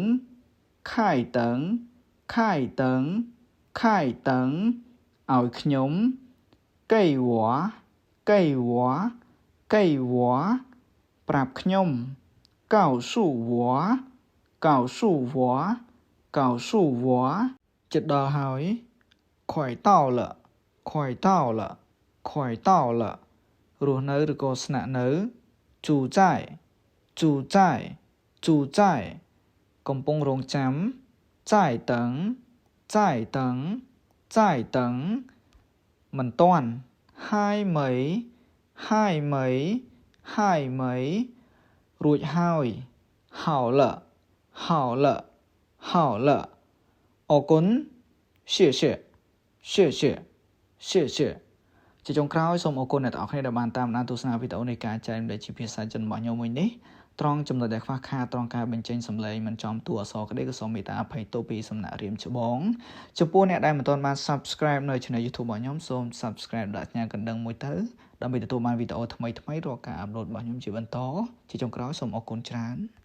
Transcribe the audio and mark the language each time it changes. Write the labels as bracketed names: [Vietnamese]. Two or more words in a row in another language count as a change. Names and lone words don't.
[Chinese] ង开灯开灯开灯 [Khmer] ឲ្យខ្ញុំ [Chinese] 给我给我给我 [Khmer] ប្រាប់ខ្ញុំ [Chinese] 告诉我告诉我告诉我 [Khmer] ជិតដល់ហើយ [Chinese] 快到了快到了快到了រ [Khmer] ស់នៅឬក៏ស្នាក់នៅ [Chinese] 住在住在住在 [Khmer] កំពុងរងចាំ [Chinese] 在等在等在等 [Khmer] មិនទាន់ហើយ [Chinese] 没ហើយ没ហើយ 没 [Khmer] រួចហើយ [Chinese] 好了好了好了 [Khmer] អរគុណ [Chinese] 谢谢谢谢谢谢 [Khmer] ជាចុង ក្រោយសូមអរគុណអ្នកទាំងអស់គ្នាដែលបានតាមដានទស្សនាវីដេអូនៃការចែករំលែកជាភាសាចិនរបស់ខ្ញុំមួយនេះត្រង់ចំណុចដែលខ្វះខាតត្រង់ការបញ្ចេញសំឡេងមិនចំតួអក្សរក្តីក៏សូមមេត្តាអភ័យទោសពីសំណាក់រៀមច្បងចំពោះអ្នកដែលមិនទាន់បាន Subscribe នៅ Channel YouTube របស់ខ្ញុំសូម Subscribe ដាក់សញ្ញាកណ្ដឹងមួយទៅដើម្បីទទួលបានវីដេអូថ្មីៗរាល់ការអាប់ឡូតរបស់ខ្ញុំជាបន្តជាចុងក្រោយសូមអរគុណច្រើន